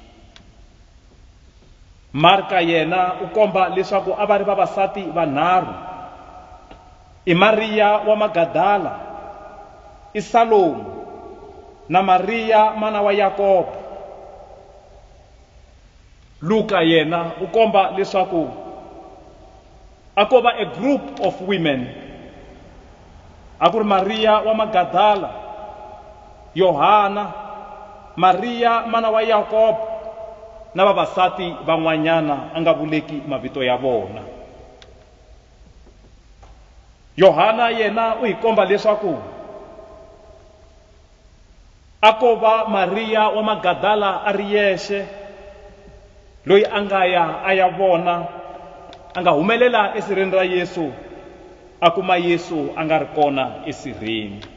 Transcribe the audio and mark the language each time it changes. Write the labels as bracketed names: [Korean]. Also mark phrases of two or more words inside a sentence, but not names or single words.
[Tsonga] Marka yena u komba leswaku a va ri vavasati vanharhu: i Mariya wa Magadala, i Salomu na Mariya mana wa Yakobo. Luka yena u komba leswaku a ko va [English] a group of women, [Tsonga] a ku ri Mariya wa Magadala, Yohana, Mariya mana wa Yakobo na vavasati van'wanyana a nga vuleki mavito ya vona. Yohana yena u hi komba leswaku a ko va Mariya wa Magadala a ri yexe, loyi a nga ya a ya vona, a nga humelela esirheni ra Yesu, a kuma Yesu a nga ri kona esirheni.